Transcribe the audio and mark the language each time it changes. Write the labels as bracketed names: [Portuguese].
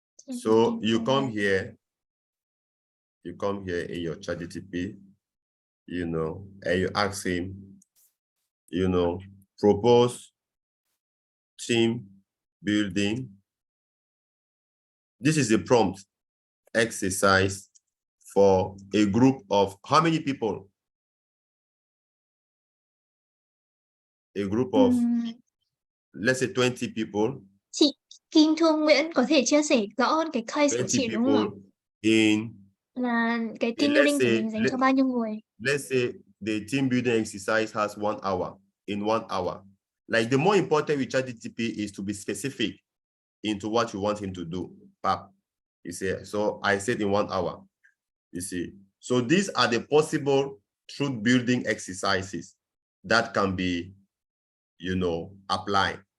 [English] So you come here in your ChatGPT, and you ask him, propose team building. This is a prompt exercise for a group of how many people? A group of, let's say 20 people. [Vietnamese] Chị Kim Thương Nguyễn có thể chia sẻ rõ hơn cái case của chị đúng không ạ? Là cái team building của mình dành cho bao nhiêu người? [English] Let's say the team building exercise has 1 hour, in 1 hour. Like the more important with ChatGPT is to be specific into what you want him to do. You see, so I said in 1 hour, you see. So these are the possible truth building exercises that can be, applied.